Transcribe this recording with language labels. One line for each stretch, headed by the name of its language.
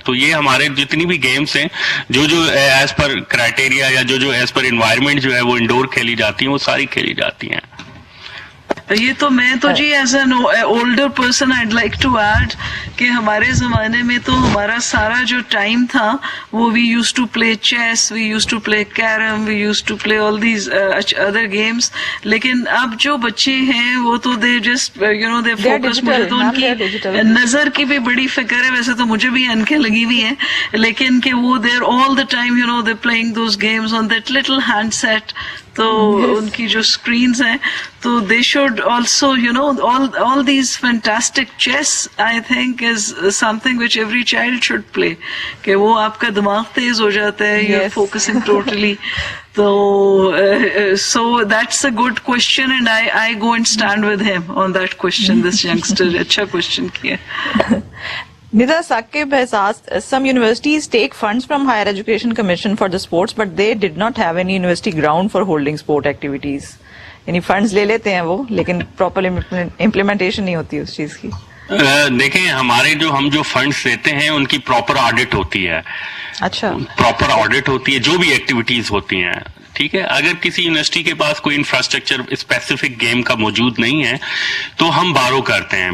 Urdu: تو یہ ہمارے جتنی بھی گیمز ہیں جو ایز پر کرائٹیریا یا جو ایز پر انوائرمنٹ جو ہے وہ انڈور کھیلی جاتی ہیں, وہ ساری کھیلی جاتی ہیں. یہ تو میں تو جی
English: as an older person I'd like to add
Urdu: کہ ہمارے زمانے میں تو ہمارا سارا جو ٹائم تھا وہ
English: We use to play chess, we use to play carrom, we use to play all these other games.
Urdu: لیکن اب جو بچے ہیں وہ تو
English: They just they focus.
Urdu: مجھے تو ان کی نظر کی بھی بڑی فکر ہے. ویسے تو مجھے بھی انکھیں لگی ہوئی ہیں, لیکن کہ وہ
English: They're all the time they playing those games on that little hand set.
Urdu: تو ان کی جو اسکرینز ہیں تو
English: they should also all these fantastic chess I think is something which every child should play,
Urdu: کہ وہ آپ کا دماغ تیز ہو جاتا ہے,
English: you're focusing totally. تو so that's a good question and I go and stand with him on that question. This youngster اچھا question کیا. Nida Saqib has asked, some universities take funds from Higher Education Commission for the sports, but they did not have any university ground for holding sport activities.
Urdu: یعنی funds لے لیتے ہیں وہ لیکن proper implementation نہیں ہوتی اس چیز کی. دیکھیں ہمارے ہم جو فنڈز دیتے ہیں ان کی پراپر آڈٹ ہوتی ہے. اچھا, پراپر آڈٹ ہوتی ہے جو بھی ایکٹیویٹیز ہوتی ہیں. ٹھیک ہے, اگر کسی یونیورسٹی کے پاس کوئی انفراسٹرکچر اسپیسیفک گیم کا موجود نہیں ہے تو ہم بارو کرتے ہیں.